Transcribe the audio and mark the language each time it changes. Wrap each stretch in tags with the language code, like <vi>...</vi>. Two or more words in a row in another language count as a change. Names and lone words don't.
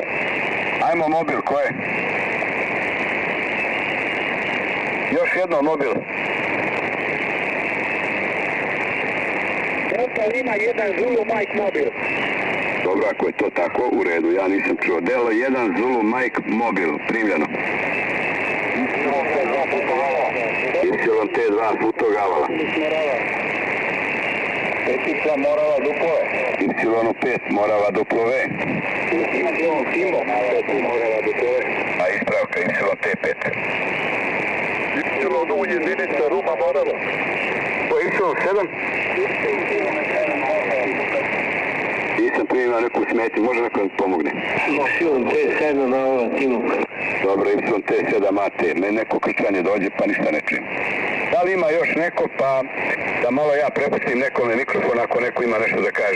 <sr>Ajmo mobil, ko je? Još jedno mobil. Delta Lima 1 Zulu Mike mobil. Dobro, ako je to tako, u redu, ja nisam čuo. Delo 1 Zulu Mike mobil, primljeno. Y2 Futog Avala. Y Morava Duplove. Y5 Morava duplove. Y Timok Morava Duplove. A ispravka Y5. Y jedinica Ruma Morava. To je Y7? Nisam primio neku smetnju, može neko mi pomogne? Y7 Morava Timok. Dobro, Y7 AT, meni neko krčanje dođe pa ništa ne čujem. Da li ima još neko, pa da malo ja prepustim nekome mikrofon ako neko ima nešto da kaže.</sr>